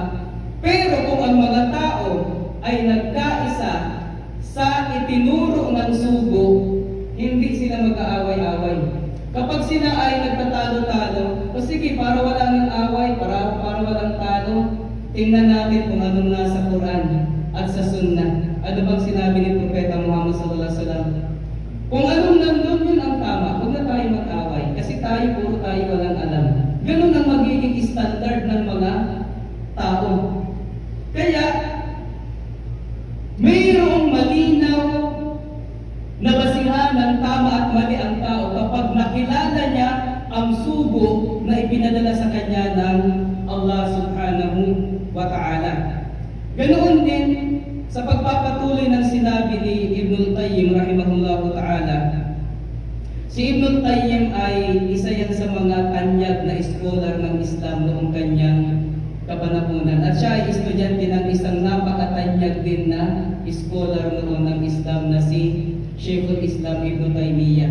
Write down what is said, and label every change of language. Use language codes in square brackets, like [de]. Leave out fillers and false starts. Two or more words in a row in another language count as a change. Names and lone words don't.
[tl] Pero kung ang mga tao ay nagkaisa sa itinuro ng sugo, hindi sila mag-aaway-away. Kapag sila ay nagtatalo-talo, o sige, para walang away, para walang talo, tingnan natin kung anong nasa Quran at sa Sunnah. Ano bang sinabi ni Propeta Muhammad [ar] صلى الله عليه وسلم? [tl] Kung anong nandun, yun ang tama. Huwag na tayo mag-away. Kasi puro tayo walang alam. Ganun ang magiging standard ng mga tao. Kaya, mayroong malinaw na basihan ng tama at mali ang tao kapag nakilala niya ang sugo na ipinadala sa kanya ng Allah [ar] سبحانه وتعالى. [tl] Ganoon din sa pagpapatuloy ng sinabi ni Ibnul Qayyim [ar] رحمه الله تعالى. [tl] Si Ibnul Qayyim ay isa yan sa mga tanyag na scholar ng Islam noong kanyang kapanahunan. At siya ay estudyante ng isang napakatanyag din na scholar noon ng Islam na si Sheikhul Islam Ibn Taymiyyah.